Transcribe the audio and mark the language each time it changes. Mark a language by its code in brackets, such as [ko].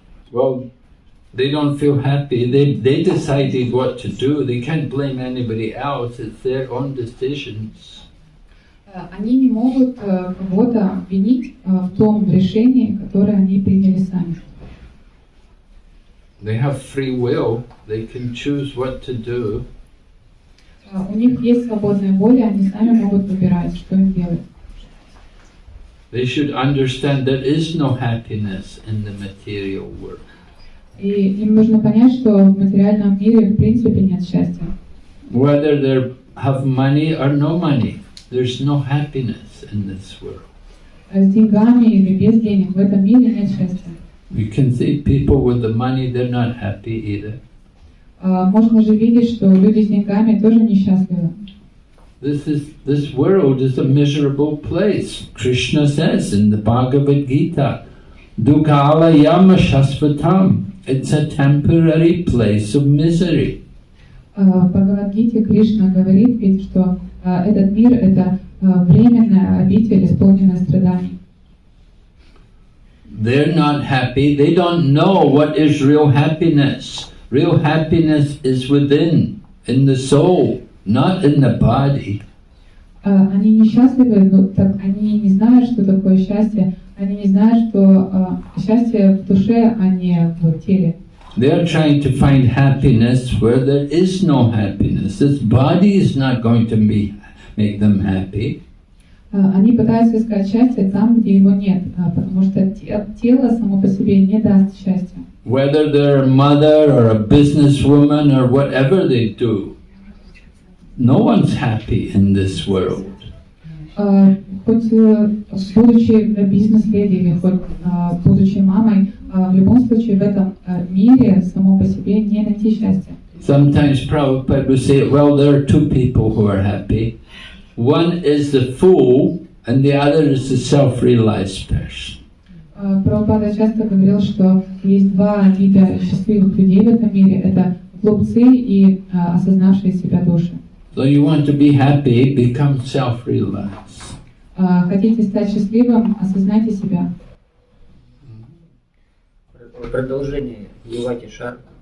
[en] Well, they don't feel happy. They decided what to do. They can't blame anybody else. It's their own decisions. [ru] Они не могут кого-то обвинить в том решении, которое они приняли сами. [en] They have free will. They can choose what to do. [ru] У них есть свободная воля, они сами могут выбирать, что им делать. [en] They should understand there is no happiness in the material world. [ru] И им нужно понять, что в материальном мире в принципе нет счастья. [en] Whether they have money or no money, there's no happiness in this world. [ru] С деньгами или без денег в этом мире нет счастья. [en] You can see people with the money, they're not happy either. [ru] Можно же видеть, что люди с деньгами тоже несчастливы. [en] This world is a miserable place. Krishna says in the Bhagavad Gita, [sa] Dukhala yama shasvatam. [en] It's a temporary place of misery. [ru] В Бхагавад-гите Кришна говорит ведь, что этот мир — это временная обитель, исполненная страданий. [en] They're not happy. They don't know what is real happiness. Real happiness is within, in the soul, not in the body. [ru] Они несчастливы, но так они не знают, что такое счастье. Они не знают, что счастье в душе, а не в теле. [en] They are trying to find happiness where there is no happiness. This body is not going to make them happy. [ru] Они пытаются искать счастье там, где его нет, потому что тело само по себе не даст счастья. [en] Whether they're a mother or a businesswoman or whatever they do, no one's happy in this world. [ru] Хоть будучи бизнес-леди или хоть будучи мамой, в любом случае в этом мире само по себе не найти счастья. [en] Sometimes Prabhupada would say, well, there are two people who are happy. One is the fool and the other is the self-realized person. [ru] Прабхупада часто говорил, что есть два вида счастливых людей в этом мире. Это глупцы и осознавшие себя души. [en] So you want to be happy, become self-realized. [ru] Хотите стать счастливым, осознайте себя. Продолжение Вивакишачи.